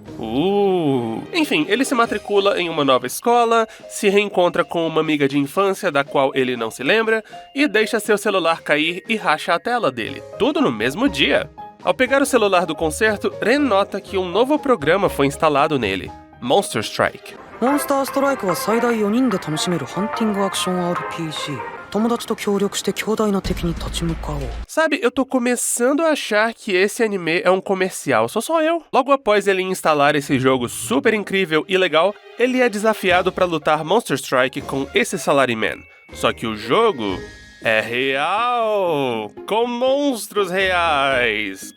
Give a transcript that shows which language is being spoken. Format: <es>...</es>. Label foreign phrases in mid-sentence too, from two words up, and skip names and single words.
<pt>Enfim, ele se matricula em uma nova escola, se reencontra com uma amiga de infância da qual ele não se lembra e deixa seu celular cair e racha a tela dele, tudo no mesmo dia. Ao pegar o celular do concerto, Ren nota que um novo programa foi instalado nele, Monster Strike.</pt> <ja>Monster Strike é 最大4人で楽しめるハンティングアクション RPG. 友達と協力して強大な敵に立ち向かおう.</ja> <pt>Sabe, eu tô começando a achar que esse anime é um comercial, sou só eu. Logo após ele instalar esse jogo super incrível e legal, ele é desafiado para lutar Monster Strike com esse salaryman. Só que o jogo é real! Com monstros reais!</pt>